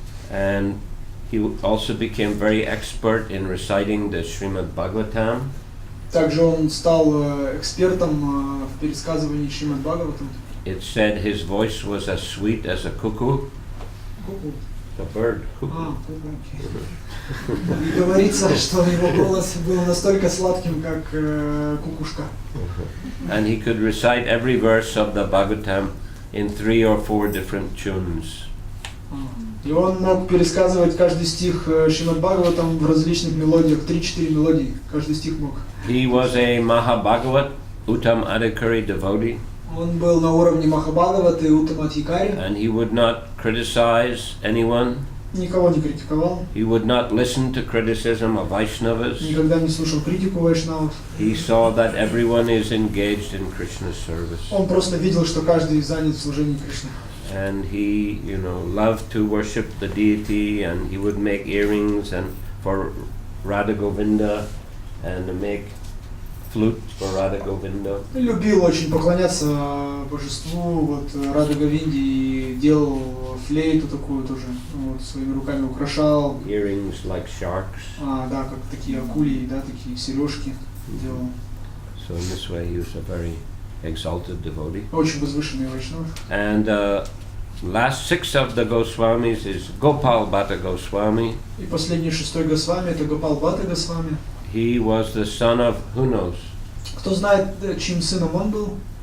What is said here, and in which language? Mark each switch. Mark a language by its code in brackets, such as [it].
[en] And he also became very expert in reciting the Srimad Bhagavatam. [ru] Также он стал экспертом в пересказывании Шримад Бхагаватам. [en] It said his voice was as sweet as a cuckoo, Ку-ку. a bird. Ку-ку. [ru] И говорится, что его голос был настолько сладким, как кукушка. [en] And he could recite every verse of the Bhagavatam in 3 or 4 different tunes. [ru] И он мог пересказывать каждый стих Шримад Бхагаватам в различных мелодиях, 3-4 мелодии, каждый стих мог. [en] He was a Mahabhagavat Uttam Adhikari devotee, [ru] Он был на уровне Махабхагавата и Уттамадхикари, [en] and he would not criticize anyone. [ru] никого не критиковал, [en] He would not listen to criticism of Vaishnavas. [ru] никогда не слушал критику вайшнавов. [en] He saw that everyone is engaged in Krishna's service. [ru] Он просто видел, что каждый занят в служении Кришны. [en] And he, loved to worship the deity, and he would make earrings and for Radha Govinda, and make flute for Radha Govinda. [ru] Любил очень поклоняться божеству, вот Рада Говинде, и делал флейту такую тоже, вот, своими руками украшал. [en] Earrings like sharks. [ru] Да, как такие акулии, да, такие сережки делал. [en] So in this way he was a very exalted devotee. [ru] Очень возвышенный вайшнав. [en] And last 6 of the Goswamis is Gopal Bhatta Goswami. [ru] И последний шестой Госвами это Гопал Бхатта Госвами. [en] He was the son of, who knows? [ru] Кто знает, чьим сыном он был?